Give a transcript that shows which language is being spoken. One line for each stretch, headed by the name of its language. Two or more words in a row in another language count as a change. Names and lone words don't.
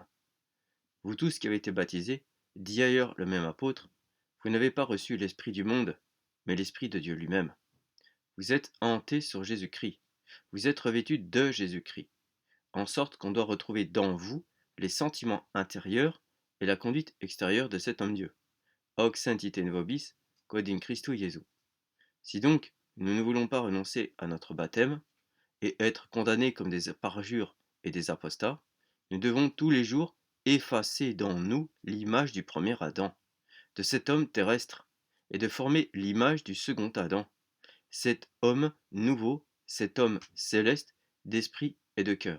French: Vous tous qui avez été baptisés, dit ailleurs le même apôtre, vous n'avez pas reçu l'esprit du monde, mais l'esprit de Dieu lui-même. Vous êtes hantés sur Jésus-Christ, vous êtes revêtus de Jésus-Christ, en sorte qu'on doit retrouver dans vous les sentiments intérieurs et la conduite extérieure de cet homme-dieu.
Latin: Hoc sentite vobis, quod in Christo Jesu.
French: Si donc nous ne voulons pas renoncer à notre baptême et être condamnés comme des parjures et des apostats, nous devons tous les jours effacer dans nous l'image du premier Adam, de cet homme terrestre, et de former l'image du second Adam, cet homme nouveau, cet homme céleste d'esprit et de cœur.